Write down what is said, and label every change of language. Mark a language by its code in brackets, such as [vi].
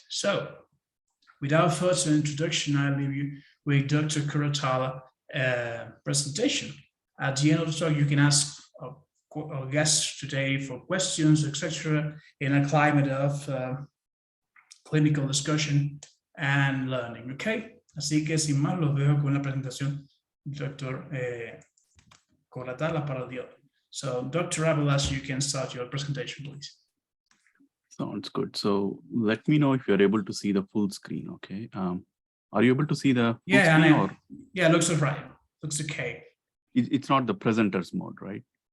[en] So, without further introduction, I leave you with Dr. Koratala presentation. At the end of the talk, you can ask our guests today for questions, etc., in a climate of clinical discussion and learning. Okay? [es] Así que sin más, los dejo con la presentación del Dr. Koratala para el día. [en] So, Dr. Abhilash, you can start your presentation, please. Sounds good. So let me know if you're able to see the full screen, okay? Are you able to see the full screen? Or? Yeah, it looks all right. Looks okay. It's not the presenter's mode, right?